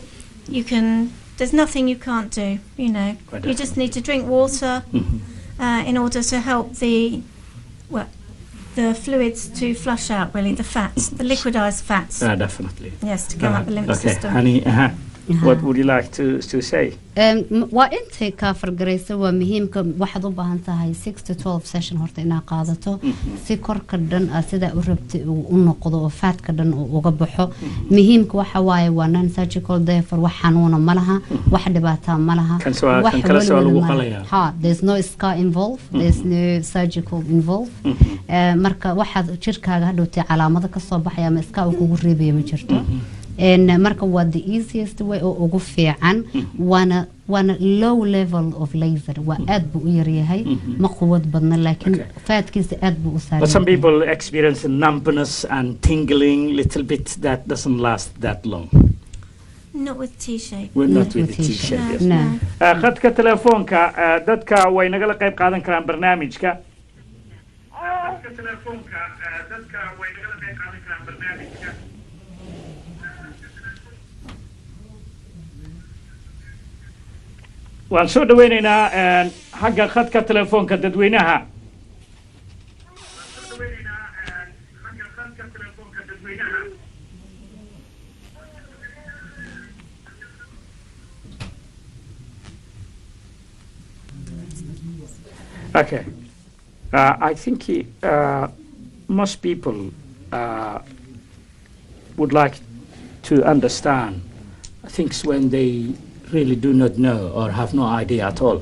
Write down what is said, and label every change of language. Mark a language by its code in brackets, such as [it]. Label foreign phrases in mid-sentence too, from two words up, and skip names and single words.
[en] There's nothing you can't do, you know. You just need to drink water in order to help the fluids to flush out, really, the fats, the liquidized fats. Definitely. Yes, to come up the lymph system. Honey, what would you like to say? [so] waa intay kaa fargaraysa waa muhiimka waxaad u baahan tahay [en] 6 to 12 session [so] horta inaad qaadato si korka dhan sida u rabtay u noqdo oo faatka dhan uga baxo muhiimka waxa waaye waa [en] non surgical [so] therefore wax xanuuna ma laha wax dhibaato ma laha wax kala soo lagu qalaya [en] there's no scar involved there's no surgical involved [so] marka waxaad jirkaaga hadhowtay calaamado ka soo baxaya ama iska kugu reebaya ma jirto marka waa [en] the easiest way [so] oo ugu fiican waana [en] low level of laser [so] waa aad buu u yar yahay ma quwad badna laakiin faadkiisa aad buu u saaran [en] but some people experience numbness and tingling little bit that doesn't last that long. Not with T-shape. Not with the T-shape. Yes. No. [so] khadka telefoonka dadka way nagala qayb qaadan karaan barnaamijka. khadka telefoonka dadka way nagala qayb qaadan karaan barnaamijka. waan soo dhaweynaynaa xagga khadka telefoonka dadweynaha. [en] Okay. I think most people would like to understand things when they really do not know or have no idea at all.